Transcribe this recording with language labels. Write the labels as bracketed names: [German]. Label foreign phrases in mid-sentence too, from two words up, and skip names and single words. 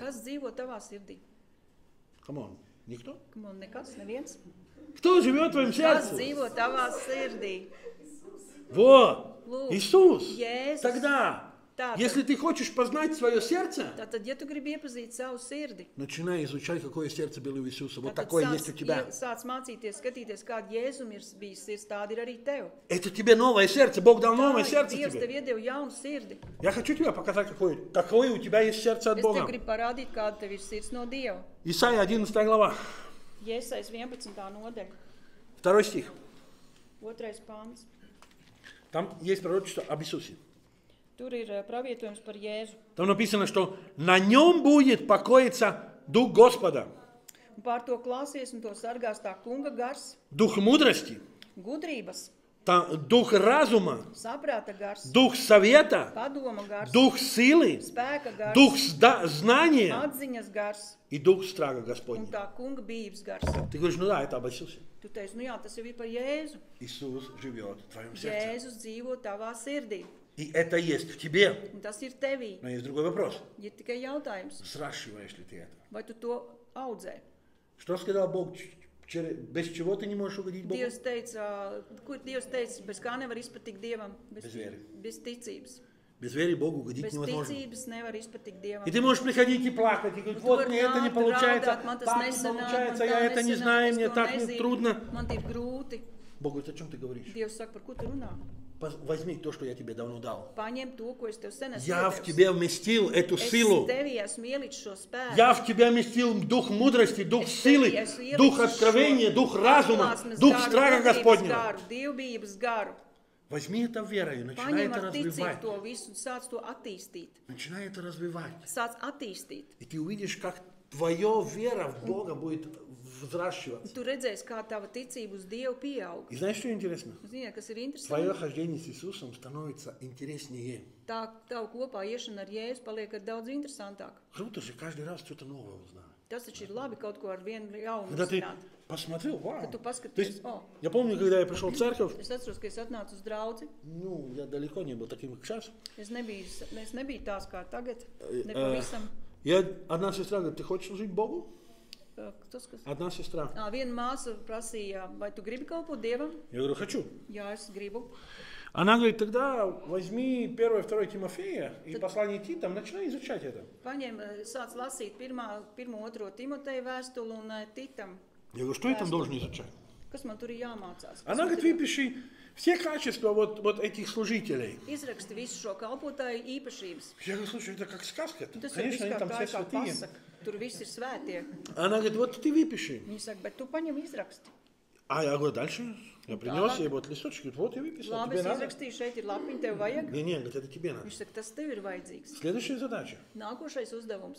[Latvian] Kas dzīvo tavā sirdī? [English] Come on. [Russian] Никто? [Latvian] Man nekas, neviens. [Russian] Кто живет в твоем [Latvian] Kas [Russian] сердце? [Latvian] dzīvo tavā sirdī? [Russian] Вот. [Latvian] Lūk, [Russian] Иисус. [Latvian] Jēzus. [Russian] Тогда, [Latvian] Tātad, [Russian] если ты хочешь познать свое сердце, [Latvian] tātad, ja tu gribi iepazīt savu sirdi, [Russian] начинай изучать, какое сердце было у Иисуса. Вот [Latvian] tad [Russian] такое есть у тебя. [Latvian] sāc mācīties, skatīties, kāda Jēzum ir bijis sirds, tāda ir arī tev. [Russian] Это тебе новое сердце. Бог дал новое [Latvian] Tā, [Russian] сердце [Latvian] Dievs tev [Russian] тебе. [Latvian] iedeva jaunu sirdi. [Russian] Я хочу тебе показать, какое у тебя есть сердце от [Latvian] Es tev [Russian] Бога. [Latvian] gribu parādīt, kāda tev ir sirds no Dieva. [Russian] Исайя 11 глава, [Latvian] Jēzus 11. nodaļa, [Russian] 2 стих. [Latvian] 2. pāns. [Russian] Там есть пророчество об Иисусе. [Latvian] Tur ir pravietojums par Jēzu. [Russian] Там написано, что на нем будет покоиться Дух Господа, [Latvian] Un pār to klāsies un to sargās tā kunga gars, [Russian] Дух мудрости, [Latvian] gudrības, [Russian] Дух разума, [Latvian] saprāta gars, [Russian] Дух совета, [Latvian] padoma gars, [Russian] Дух силы, [Latvian] spēka gars, [Russian] Дух знания [Latvian] atziņas gars [Russian] и Дух страха [Latvian] un [Russian] Господня. [Latvian] tā kunga bijības gars. [Russian] Ты говоришь, ну да, это об Иисусе. [Latvian] Tu teici, nu jā, tas jau ir par Jēzu. [Russian] Иисус живет в твоем сердце. [Latvian] Jēzus dzīvo tavā sirdī, [Russian] И это есть в тебе. [Latvian] un tas ir tevī. [Russian] Но есть другой вопрос. [Latvian] Ir tikai jautājums, [Russian] Сращиваешь ли ты это? [Latvian] vai tu to audzē? [Russian] Что сказал Бог? Без чего ты не можешь угодить Богу? [Latvian] Dievs teica, kur Dievs teica, bez kā nevar izpatikt Dievam? [Russian] Без веры. [Latvian] Bez ticības. [Russian] Без веры Богу угодить [Latvian] Bez [Russian] невозможно. [Latvian] ticības nevar izpatikt Dievam. [Russian] И ты можешь приходить и плакать, и говорить, [Latvian] Tu [Russian] вот [Latvian] vari [Russian] мне это не [Latvian] nākt, [Russian] получается, [Latvian] raudāt, man tas [Russian] так не [Latvian] nesanāk, [Russian] получается, [Latvian] man [Russian] я [Latvian] tā [Russian] это не [Latvian] nesanāk, [Russian] знаю, [Latvian] es [Russian] мне [Latvian] to [Russian] так [Latvian] nezinu, [Russian] трудно. [Latvian] Man ir grūti. [Russian] Бог говорит, о чем ты говоришь? [Latvian] Dievs saka, par ko tu runā? [Russian] Возьми то, что я тебе давно дал. [Latvian] Paņem to, ko es tev sen esmu [Russian] Я в [Latvian] iedevis. [Russian] тебе вместил эту [Latvian] Es [Russian] силу. [Latvian] tevī esmu ielicis šo spēku. [Russian] Я в тебя вместил дух мудрости, дух [Latvian] Es [Russian] силы, [Latvian] tevī esmu [Russian] дух [Latvian] ielicis [Russian] откровения, [Latvian] šo [Russian] дух разума, [Latvian] atklāsmes [Russian] дух [Latvian] garu, [Russian] страха [Latvian] gudrības [Russian] Господня. [Latvian] garu, dievbijības garu. [Russian] Возьми это верой, начинай [Latvian] Paņem [Russian] это [Latvian] ar ticību [Russian] развивать. [Latvian] to visu un sāc to attīstīt. [Russian] Начинай это развивать. [Latvian] Sāc attīstīt. [Russian] И ты увидишь, как твоя вера в Бога будет взращиваться. [Latvian] Tu redzēsi, kā tava ticība uz Dievu pieaug. [Russian] И знаешь, что интересно? [Latvian] Ziniet, kas ir [Russian] Твое [Latvian] interesanti? [Russian] хождение с Иисусом становится интереснее. [Latvian] Tā tava kopā iešana ar Jēzu paliek ar daudz interesantāk. [Russian] Круто же каждый раз что-то новое узнать. [Latvian] Tas taču ir labi kaut ko ar vienu jaunu [Russian] Когда ты [Latvian] uzzināt. [Russian] посмотрел, вау. [Latvian] Kad tu [Russian] То есть, [Latvian] paskaties, o, [Russian] я помню, когда я пришел в церковь, [Latvian] es atceros, ka es atnācu uz draudzi. [Russian] ну, я далеко не был таким, как сейчас. [Latvian] Es nebiju tās kā tagad, nepavisam. [Russian] Я, одна сестра говорит, ты хочешь служить Богу? [Latvian] Tas, kas... [Russian] Одна сестра. [Latvian] Viena māsa prasīja, vai tu gribi kalpot Dievam? [Russian] Я говорю, хочу. [Latvian] Jā, es gribu. [Russian] Она говорит, тогда возьми 1-2 Тимофея и послание Титам, начинай изучать это. [Latvian] Paņem, sāc lasīt 1. Timoteja vēstuli un Titam. [Russian] Я говорю, что я там должен изучать? [Latvian] Kas man tur ir jāmācās? [Russian] Она говорит, выпиши все качества вот этих служителей. [Latvian] Izraksti visu šo kalpotāju īpašības. [Russian] Я говорю, слушай, это как сказка. [Latvian] Tas ir [Russian] Конечно, они [Latvian] viss kā [Russian] там [Latvian] tā [Russian] все [Latvian] ir kā [Russian] святые. [Latvian] pasaka. Tur viss ir svētie. [Russian] Она говорит, вот ты выпиши. [Latvian] Viņa saka, bet tu paņem izraksti. [Russian] А я говорю, дальше. Я принес ей вот листочек, говорит, вот я выписал, [Latvian] Labi, [Russian] тебе [Latvian] es [Russian] надо? [Latvian] izrakstīju, šeit ir lapiņa, tev vajag. [Russian] Не, говорит, это тебе надо. [Latvian] Viņš saka, tas tev ir vajadzīgs. [Russian] Следующая задача. [Latvian] Nākošais uzdevums.